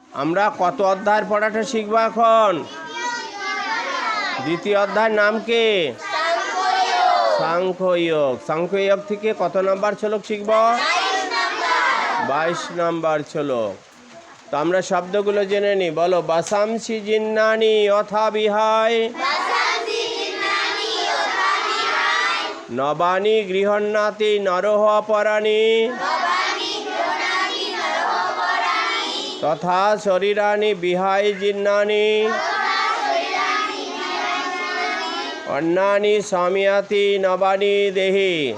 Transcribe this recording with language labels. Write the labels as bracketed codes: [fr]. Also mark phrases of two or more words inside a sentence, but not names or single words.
[bn] আমরা কত অধ্যায়ের পড়াটা শিখবো এখন? দ্বিতীয় অধ্যায়ের নাম কি? সাংখ্যযোগ। সাংখ্যযোগ থেকে কত নাম্বার শ্লোক শিখব? 22 নাম্বার শ্লোক। তো আমরা শব্দগুলো জেনে নিই। বলো, [sa] বাসাংসি জিন্নানি অথা বিহায় নবানি গৃহন্নাতি নরহ পরাণি তথা শরীরানি বিহায় জিন্নানি অন্নানি সামিয়াতি নবানি দেহি।